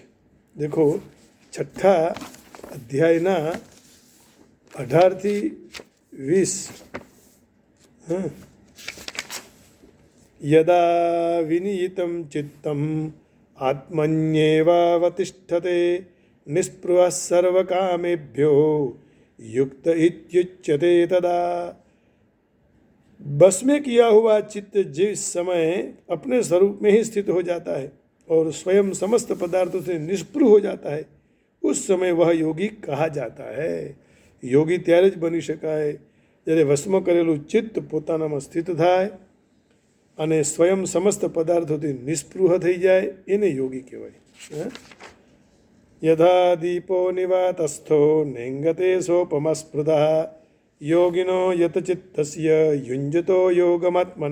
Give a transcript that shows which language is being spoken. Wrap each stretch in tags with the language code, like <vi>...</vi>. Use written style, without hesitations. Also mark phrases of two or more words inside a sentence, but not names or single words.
<gu>દેખો 6થા અધ્યાયના 18 થી 20</gu> <sa>યદા વિનિયિતમ ચિત્તમ આત્મન્યેવાવતિષ્ઠતે નિસ્પૃહ સર્વકામેભ્યો युक्त इत्युच्यते तदा.</sa> <hi>बस में किया हुआ चित्त जिस समय अपने स्वरूप में ही स्थित हो जाता है और स्वयं समस्त पदार्थों से निष्पृह हो जाता है उस समय वह योगी कहा जाता है.</hi> <gu>योगी ત્યારે જ બની શકાય જ્યારે વશમાં કરેલું ચિત્ત પોતાનામાં સ્થિત થાય અને સ્વયં સમસ્ત પદાર્થોથી નિષ્પૃહ થઈ જાય એને યોગી કહેવાય.</gu> <sa>યથા દીપો નિવાતસ્થો નેંગતે સોપમસ્પૃતઃ યોગિનો યતચિત્તસ્ય યુંજતો યોગમાત્મનઃ.</sa>